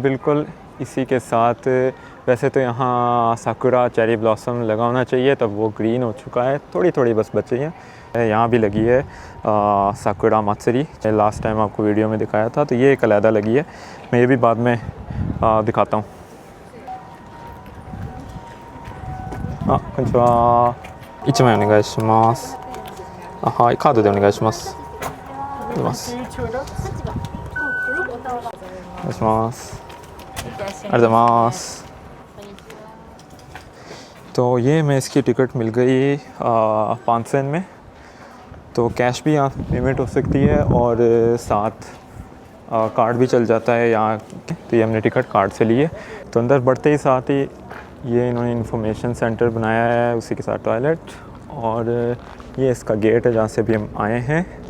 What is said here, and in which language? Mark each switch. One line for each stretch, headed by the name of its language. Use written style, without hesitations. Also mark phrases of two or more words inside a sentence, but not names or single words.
Hindi: बिल्कुल इसी के साथ वैसे तो यहाँ साकुरा चेरी ब्लॉसम लगा होना चाहिए, तब वो ग्रीन हो चुका है, थोड़ी थोड़ी बस बची है। यहाँ भी लगी है साकुरा मात्सरी, लास्ट टाइम आपको वीडियो में दिखाया था। तो ये एक अलहदा लगी है, मैं ये भी बाद में दिखाता हूँ।
Japanese: हाँ, 1 枚お願いします。はい、カードでお願いします。お願いします。ありがとうございます。
Hindi: तो ये मैं इसकी टिकट मिल गई 500 येन में। तो कैश भी यहाँ पेमेंट हो सकती है और साथ कार्ड भी चल जाता है यहाँ। तो ये हमने टिकट कार्ड से ली है। तो अंदर बढ़ते ही साथ ही ये इन्होंने इंफॉर्मेशन सेंटर बनाया है, उसी के साथ टॉयलेट, और ये इसका गेट है जहाँ से भी हम आए हैं।